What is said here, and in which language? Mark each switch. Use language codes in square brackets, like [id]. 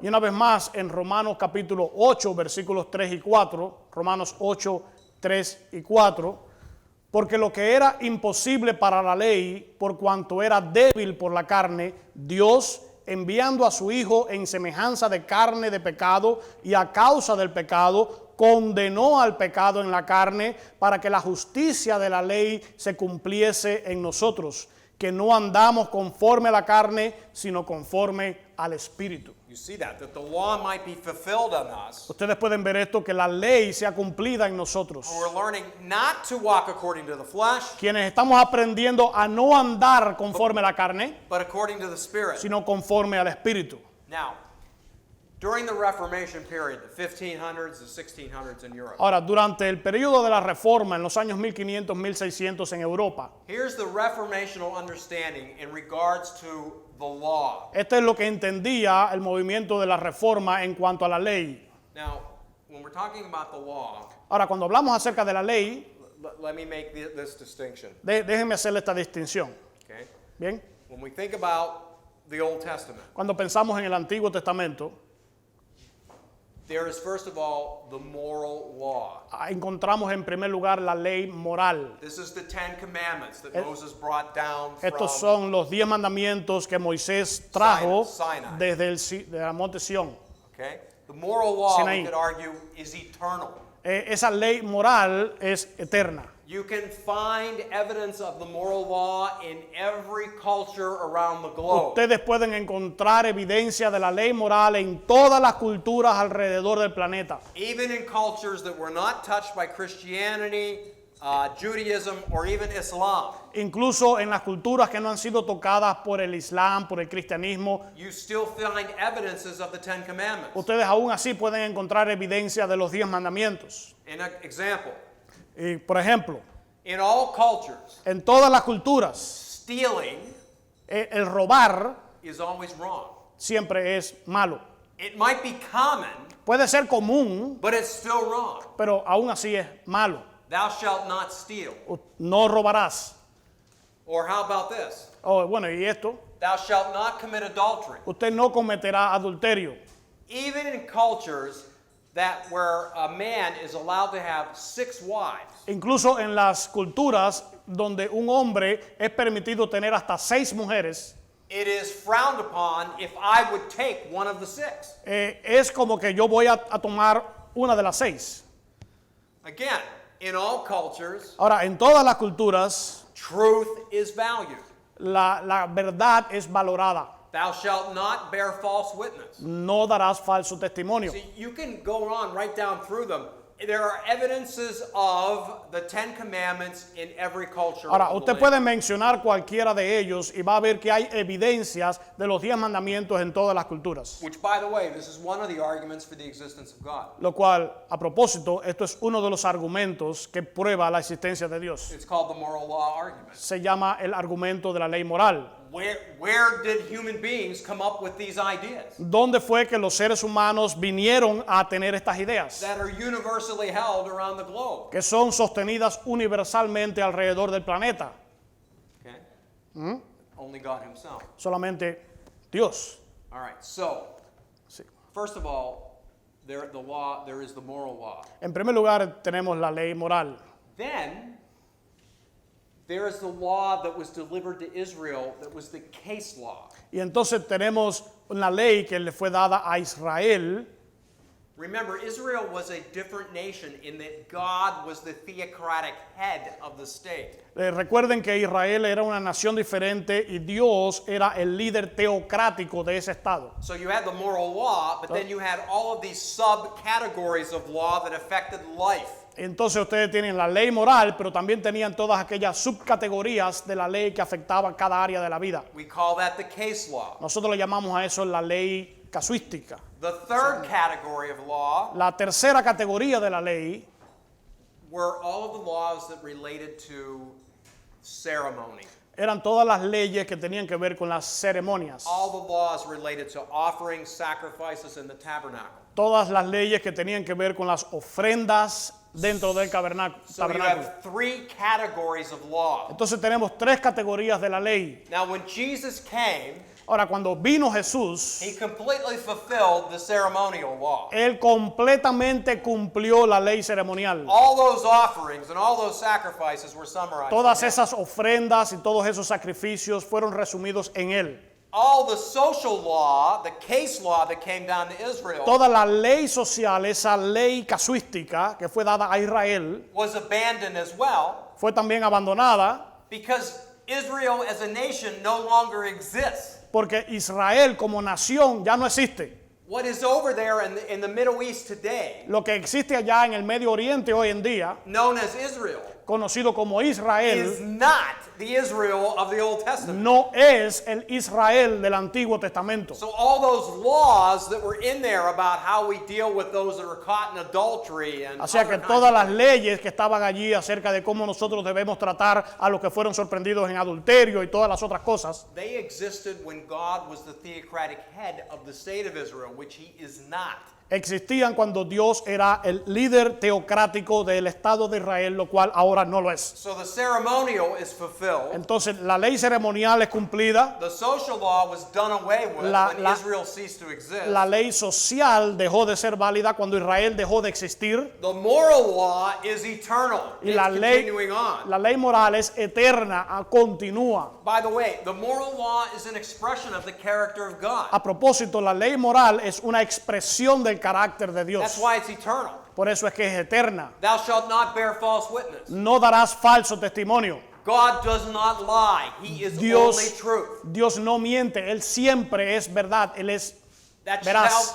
[es] Y una vez más, en Romanos capítulo 8, versículos 3 y 4, Romanos 8, 3 y 4, porque lo que era imposible para la ley, por cuanto era débil por la carne, Dios, enviando a su Hijo en semejanza de carne de pecado y a causa del pecado, condenó al pecado en la carne para que la justicia de la ley se cumpliese en nosotros, que no andamos conforme a la carne, sino conforme al Espíritu. [en] You see that the law might be fulfilled on us. [es] Ustedes pueden ver esto, que la ley sea cumplida en nosotros. [en] We're learning not to walk according to the flesh, [es] Quienes estamos aprendiendo a no andar conforme a la carne, [en] but according to the Spirit. [es] sino conforme al Espíritu. [en] Now, during the Reformation period, the 1500s, the 1600s in Europe, [es] Ahora, durante el periodo de la Reforma, en los años 1500, 1600 en Europa, [en] here's the reformational understanding in regards to the law. [es] esto es lo que entendía el movimiento de la Reforma en cuanto a la ley. [en] Now, when we're talking about the law, [es] Ahora, cuando hablamos acerca de la ley, [en] let me make this distinction. [es] déjenme hacerle esta distinción. [en] Okay? [es] Bien, [en] When we think about the Old Testament, [es] cuando pensamos en el Antiguo Testamento, [en] there is first of all the moral law. [es] encontramos en primer lugar la ley moral. [en] This is the Ten Commandments that Moses brought down [es] Estos [en] from. [es] son los 10 mandamientos que Moisés trajo [en] Sinai. [es] desde el monte Sión. [en] Okay? The moral law, [es] Sinaí. [en] we could argue, is eternal. [es] Esa ley moral es eterna. [en] You can find evidence of the moral law in every culture around the globe. [es] Ustedes pueden encontrar evidencia de la ley moral en todas las culturas alrededor del planeta. [en] Even in cultures that were not touched by Christianity, Judaism, or even Islam, [es] Incluso en las culturas que no han sido tocadas por el Islam, por el cristianismo, [en] you still find evidences of the Ten Commandments. [es] ustedes aún así pueden encontrar evidencia de los 10 mandamientos. [en] An example, [es] Y, por ejemplo, [en] in all cultures, [es] en todas las culturas, [en] stealing [es] el robar [en] is always wrong. [es] siempre es malo. [en] It might be common, [es] Puede ser común, [en] but it's still wrong. [es] pero aún así es malo. [en] Thou shalt not steal. [es] No robarás. [en] Or how about this? [es] Oh, bueno, y esto, [en] Thou shalt not commit adultery. [es] usted no cometerá adulterio. [en] Even in cultures that where a man is allowed to have 6 wives, [es] Incluso en las culturas donde un hombre es permitido tener hasta 6 mujeres, [en] it is frowned upon if I would take one of the 6. [es] es como que yo voy a tomar una de las 6. [en] Again, in all cultures, [es] Ahora, en todas las culturas, [en] truth is valued. [es] la verdad es valorada. [en] Thou shalt not bear false witness. [es] No darás falso testimonio. [en] See, you can go on right down through them. There are evidences of the Ten Commandments in every culture. [es] Ahora, [en] of the land. [es] puede mencionar cualquiera de ellos y va a ver que hay evidencias de los 10 mandamientos en todas las culturas. [en] Which, by the way, this is one of the arguments for the existence of God. [es] Lo cual, a propósito, esto es uno de los argumentos que prueba la existencia de Dios. [en] It's called the moral law argument. [es] Se llama el argumento de la ley moral. [en] Where did human beings come up with these ideas [es] ¿Dónde fue que los seres humanos vinieron a tener estas ideas? [en] that are universally held around the globe? [es] Que son sostenidas universalmente alrededor del planeta. [en] Okay? Only God Himself. [es] Solamente Dios. [en] All right. So, [es] Sí. [en] first of all, there is the moral law. [es] En primer lugar, tenemos la ley moral. [en] Then there is the law that was delivered to Israel that was the case law. [es] Y entonces tenemos una ley que le fue dada a Israel. [en] Remember, Israel was a different nation in that God was the theocratic head of the state. [es] Recuerden que Israel era una nación diferente y Dios era el líder teocrático de ese estado. [en] So you had the moral law, but then you had all of these subcategories of law that affected life. [es] Entonces ustedes tienen la ley moral, pero también tenían todas aquellas subcategorías de la ley que afectaban cada área de la vida. [en] We call that the case law. [es] Nosotros le llamamos a eso la ley casuística. [en] The third category of law [es] La tercera categoría de la ley [en] were all of the laws that related to ceremony. [es] eran todas las leyes que tenían que ver con las ceremonias. [en] All the laws related to offerings, sacrifices in the tabernacle. [es] Todas las leyes que tenían que ver con las ofrendas dentro del [en] So you [es] tabernáculo. [en] have three categories of law. [es] Entonces tenemos 3 categorías de la ley. [en] Now when Jesus came, [es] Ahora, cuando vino Jesús, [en] He completely fulfilled the ceremonial law. [es] Él completamente cumplió la ley ceremonial. [en] All those offerings and all those sacrifices were summarized. [es] Todas [en] in Him. [es] esas ofrendas y todos esos sacrificios fueron resumidos en Él. [en] All the social law, the case law that came down to Israel, [es] Toda la ley social, esa ley casuística que fue dada a Israel, [en] was abandoned as well [es] fue también abandonada [en] because Israel as a nation no longer exists. [es] porque Israel como nación ya no existe. [en] What is over there in the Middle East today, [es] Lo que existe allá en el Medio Oriente hoy en día, [en] known as Israel, [es] conocido como [en] is [es] Israel, [en] not the Israel of the Old Testament. [es] no es el Israel del Antiguo Testamento. [en] So all those laws that were in there about how we deal with those that are caught in adultery and [es] O sea que [en] other kinds [es] todas [en] of [es] las leyes que estaban allí acerca de cómo nosotros debemos tratar a los que fueron sorprendidos en adulterio y todas las otras cosas, [en] they existed when God was the theocratic head of the state of Israel, which He is not. [es] existían cuando Dios era el líder teocrático del Estado de Israel, lo cual ahora no lo es. [en] So the ceremonial is fulfilled. [es] Entonces la ley ceremonial es cumplida, [en] The social law was done away with when Israel ceased to exist. [es] la ley social dejó de ser válida cuando Israel dejó de existir [en] The moral law is eternal. [es] y [en] It's continuing on. [es] la ley moral es eterna, continúa. [en] By the way, the moral law is an expression of the character of God. [es] A propósito, la ley moral es una expresión del carácter de Dios. [en] That's why it's eternal. [es] Por eso es que es eterna. [en] Thou shalt not bear false witness. [es] No darás falso testimonio. [en] God does not lie. He is [es] Dios, [en] only truth. [es] Dios no miente, Él siempre es verdad, Él es veraz.